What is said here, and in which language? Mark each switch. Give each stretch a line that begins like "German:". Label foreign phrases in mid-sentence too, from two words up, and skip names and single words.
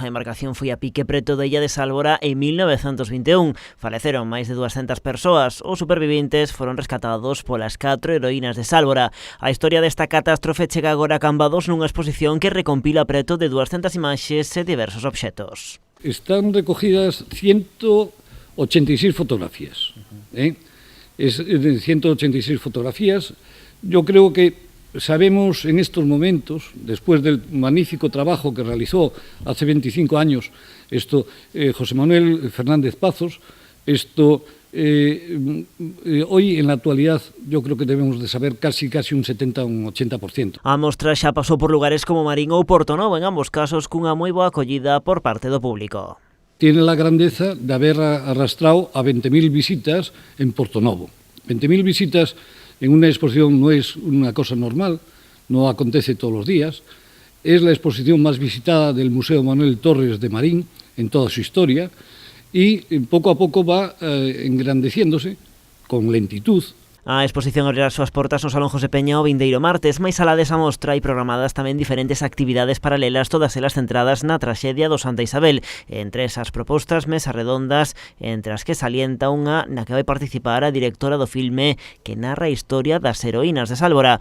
Galician: A embarcación foi a pique preto da illa de Sálvora en 1921. Faleceron máis de 200 persoas. Os superviventes foron rescatados polas 4 heroínas de Sálvora. A historia desta catástrofe chega agora a Cambados nunha exposición que recompila preto de 200 imaxes e diversos obxetos. Están recogidas 186 fotografías.
Spanish: Es de 186 fotografías. Yo creo que sabemos en estos momentos, después del magnífico trabajo que realizó hace 25 años José Manuel Fernández Pazos, hoy en la actualidad yo creo que debemos de saber casi un 70 o un 80%.
Galician: A mostra xa pasou por lugares como Marín ou Portonovo, en ambos casos cunha moi boa acollida por parte do público.
Spanish: Tiene la grandeza de haber arrastrado a 20.000 visitas en Portonovo. 20.000 visitas en una exposición no es una cosa normal, no acontece todos los días. Es la exposición más visitada del Museo Manuel Torres de Marín en toda su historia y poco a poco va engrandeciéndose con lentitud.
Galician: A exposición abrirá as súas portas no Salón José Peña o vindeiro martes, máis alá desa mostra hai programadas tamén diferentes actividades paralelas, todas elas centradas na traxedia do Santa Isabel. Entre esas propostas, mesas redondas, entre as que salienta unha na que vai participar a directora do filme que narra a historia das heroínas de Sálvora.